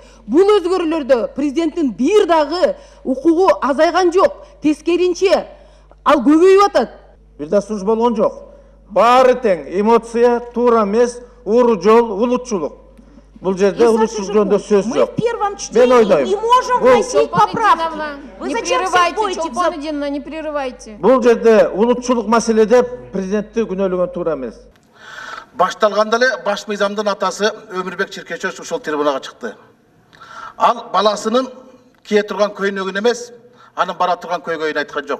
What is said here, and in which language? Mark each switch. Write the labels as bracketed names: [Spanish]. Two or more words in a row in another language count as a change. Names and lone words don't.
[Kyrgyz] Бул өзгөрүүлөрдө президенттин бир дагы укугу азайган жок. Тескеринче ал көбөйүп атат. Бир да суж болгон жок. Баары тең, эмоция, туура эмес, уру жол, улутчулук. Бул жерде улутчулук жөнүндө сөз жок. [Russian] Мы в первом чтении не можем вносить поправки. Вы зачем спорите? Чолпон-Эдиновна, не прерывайте. [Kyrgyz] Бул жерде улутчулук маселеде президентти күнөөлөгөн туура эмес. Башталганда эле баш мыйзамдын атасы Өмүрбек Чиркечев ушул трибунага чыкты. Ал баласынын кие турган көйнөгүн эмес, анын бара турган көйгөйүн айткан жок.